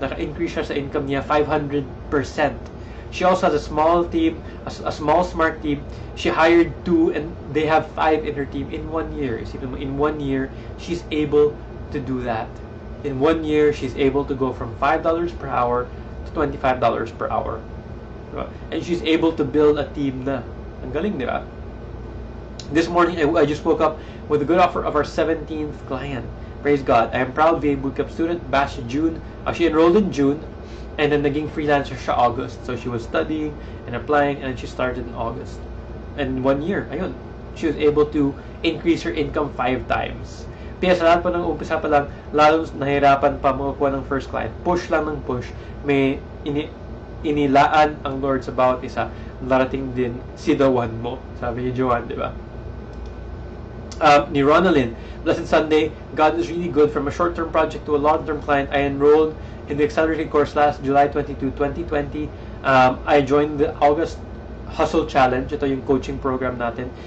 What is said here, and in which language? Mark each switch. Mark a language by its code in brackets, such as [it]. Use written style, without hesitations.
[tl] Naka-increase siya sa income niya 500%. [en] She also has a small team, a small smart team. She hired 2 and they have 5 in her team in 1 year. In 1 year, she's able to do that. In 1 year, she's able to go from $5 per hour to $25 per hour. And she's able to build a team na. [tl] Ang galing, di ba? [en] This morning, I just woke up with a good offer of our 17th client. Praise God. I am proud VA Bootcamp student, batch June. She enrolled in June. And then [tl] naging freelancer siya August. [en] So she was studying and applying and she started in August. And 1 year, ayun, she was able to increase her income 5 times. [tl] Kaya sa lahat pa ng umpisa pa lang, lalo nahirapan pa makakuha ng first client. Push lang ng push. May inilaan ang Lord sa bawat isa. Darating din si the one mo. Sabi ni Joanne, di ba? [en] Ni Ronaldin, Blessed Sunday, God is really good. From a short-term project to a long-term client, I enrolled in the accelerated course last July 22, 2020. I joined the August Hustle Challenge. [tl] Ito yung coaching program natin.